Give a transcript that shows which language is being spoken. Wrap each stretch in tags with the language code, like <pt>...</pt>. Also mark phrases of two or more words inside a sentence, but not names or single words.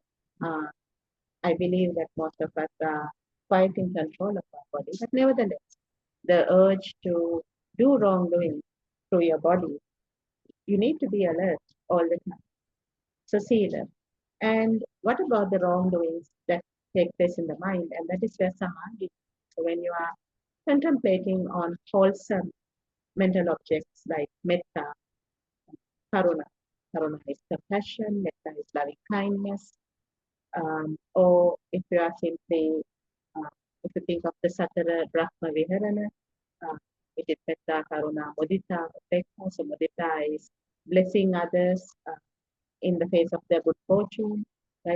<en>Uh, I believe that most of us are quite in control of our body, but nevertheless, the urge to do wrongdoing through your body, you need to be alert all the time. So see them. And what about the wrongdoings that take place in the mind? And that is where samadhi. So when you are contemplating on wholesome mental objects like metta, karuna. Karuna is compassion, metta is loving kindness. Or if you are simply, if you think of the</en> <pi>Satara Brahma Viharana,</pi> <en>it is</en> <pi>Metta, Karuna, Mudita, Upekha.</pi> <en>So Mudita is blessing others in the face of their good fortune, right?</en>